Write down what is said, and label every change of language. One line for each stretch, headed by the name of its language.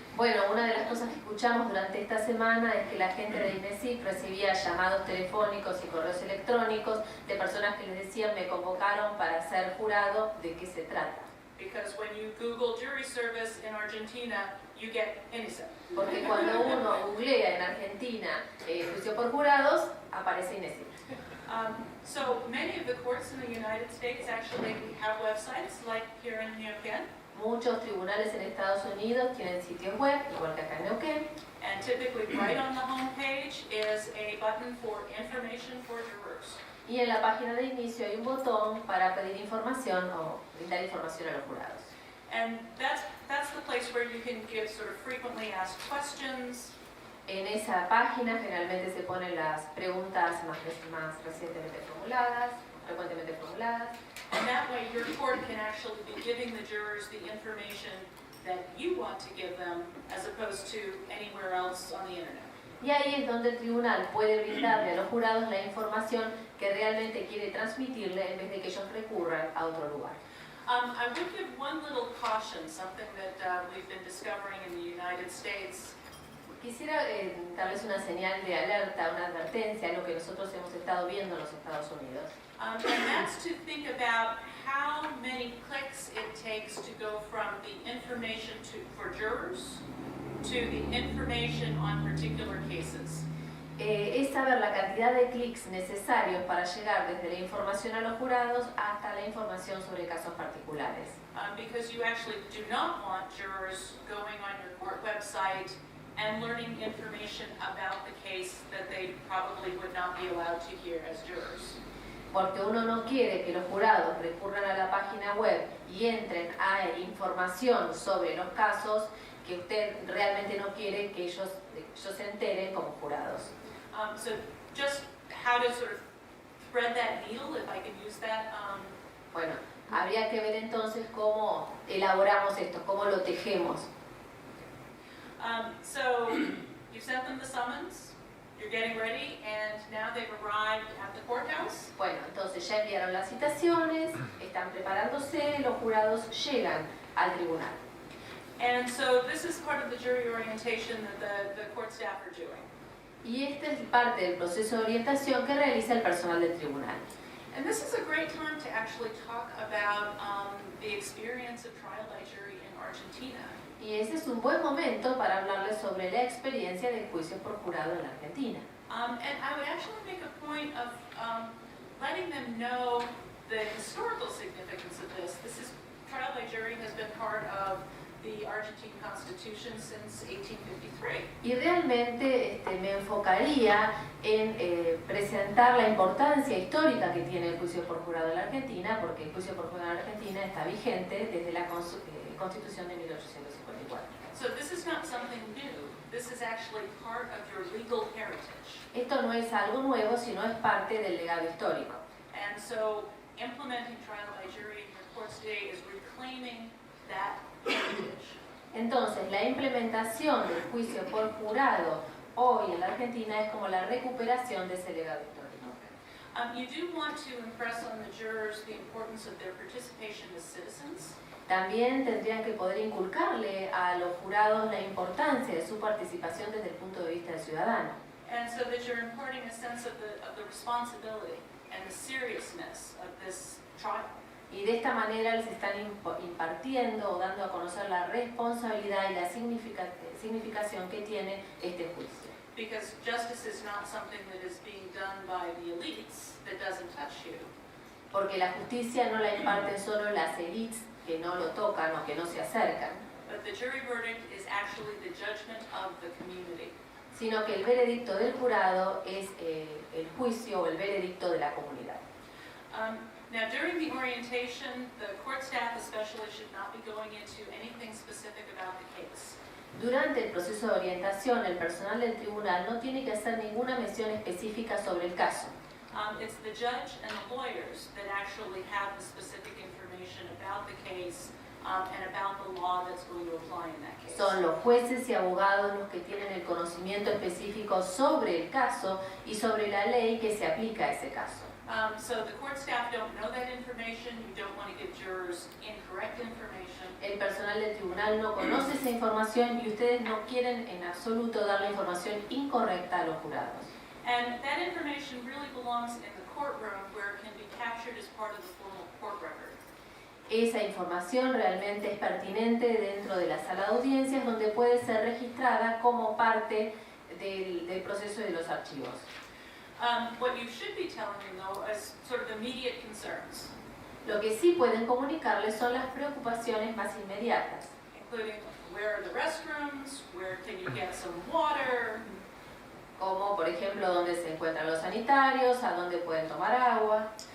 Spanish: Bueno, una de las cosas que escuchamos durante esta semana es que la gente de INESIC recibía llamados telefónicos y correos electrónicos de personas que les decían me convocaron para ser jurado, ¿de qué se trata?
English: Because when you Google jury service in Argentina, you get INICEP.
Spanish: Porque cuando uno googlea en Argentina juicio por jurados, aparece INESIC.
English: So many of the courts in the United States actually have websites like here in Neuquén.
Spanish: Muchos tribunales en Estados Unidos tienen sitios web, igual que acá en Neuquén.
English: And typically right on the home page is a button for information for jurors.
Spanish: Y en la página de inicio hay un botón para pedir información o brindar información a los jurados.
English: And that's the place where you can give sort of frequently asked questions.
Spanish: En esa página generalmente se ponen las preguntas más recientemente formuladas, frecuentemente formuladas.
English: And that way your court can actually be giving the jurors the information that you want to give them as opposed to anywhere else on the internet.
Spanish: Y ahí es donde el tribunal puede brindarle a los jurados la información que realmente quiere transmitirle en vez de que ellos recurran a otro lugar.
English: I would give one little caution, something that we've been discovering in the United States.
Spanish: Quisiera darles una señal de alerta, una advertencia, algo que nosotros hemos estado viendo en los Estados Unidos.
English: And that's to think about how many clicks it takes to go from the information for jurors to the information on particular cases.
Spanish: Es saber la cantidad de clics necesarios para llegar desde la información a los jurados hasta la información sobre casos particulares.
English: Because you actually do not want jurors going on your court website and learning information about the case that they probably would not be allowed to hear as jurors.
Spanish: Porque uno no quiere que los jurados recurran a la página web y entren a información sobre los casos que usted realmente no quiere que ellos se enteren como jurados.
English: So just how to sort of thread that needle, if I can use that.
Spanish: Bueno, habría que ver entonces cómo elaboramos esto, cómo lo tejemos.
English: So you sent them the summons, you're getting ready, and now they've arrived at the courthouse.
Spanish: Bueno, entonces ya enviaron las citaciones, están preparándose, los jurados llegan al tribunal.
English: And so this is part of the jury orientation that the court staff are doing.
Spanish: Y esta es parte del proceso de orientación que realiza el personal del tribunal.
English: And this is a great time to actually talk about the experience of trial by jury in Argentina.
Spanish: Y ese es un buen momento para hablarles sobre la experiencia del juicio por jurado en la Argentina.
English: And I would actually make a point of letting them know the historical significance of this. Trial by jury has been part of the Argentine Constitution since 1853.
Spanish: Y realmente me enfocaría en presentar la importancia histórica que tiene el juicio por jurado en la Argentina, porque el juicio por jurado en la Argentina está vigente desde la Constitución de 1854.
English: So this is not something new. This is actually part of your legal heritage.
Spanish: Esto no es algo nuevo, sino es parte del legado histórico.
English: And so implementing trial by jury in your courts today is reclaiming that heritage.
Spanish: Entonces, la implementación del juicio por jurado hoy en la Argentina es como la recuperación de ese legado histórico.
English: You do want to impress on the jurors the importance of their participation as citizens.
Spanish: También tendrían que poder inculcarle a los jurados la importancia de su participación desde el punto de vista del ciudadano.
English: And so that you're imparting a sense of the responsibility and the seriousness of this trial.
Spanish: Y de esta manera les están impartiendo o dando a conocer la responsabilidad y la significación que tiene este juicio.
English: Because justice is not something that is being done by the elites that doesn't touch you.
Spanish: Porque la justicia no la imparten solo las élites que no lo tocan o que no se acercan,
English: But the jury verdict is actually the judgment of the community.
Spanish: sino que el veredicto del jurado es el juicio o el veredicto de la comunidad.
English: Now, during the orientation, the court staff especially should not be going into anything specific about the case.
Spanish: Durante el proceso de orientación, el personal del tribunal no tiene que hacer ninguna mención específica sobre el caso.
English: It's the judge and the lawyers that actually have the specific information about the case and about the law that's going to apply in that case.
Spanish: Son los jueces y abogados los que tienen el conocimiento específico sobre el caso y sobre la ley que se aplica a ese caso.
English: So the court staff don't know that information. You don't want to give jurors incorrect information.
Spanish: El personal del tribunal no conoce esa información y ustedes no quieren en absoluto dar la información incorrecta a los jurados.
English: And that information really belongs in the courtroom where it can be captured as part of the formal court record.
Spanish: Esa información realmente es pertinente dentro de la sala de audiencias donde puede ser registrada como parte del proceso de los archivos.
English: What you should be telling them, though, is sort of immediate concerns,
Spanish: Lo que sí pueden comunicarles son las preocupaciones más inmediatas,
English: including where are the restrooms, where can you get some water,
Spanish: como por ejemplo dónde se encuentran los sanitarios, a dónde pueden tomar agua,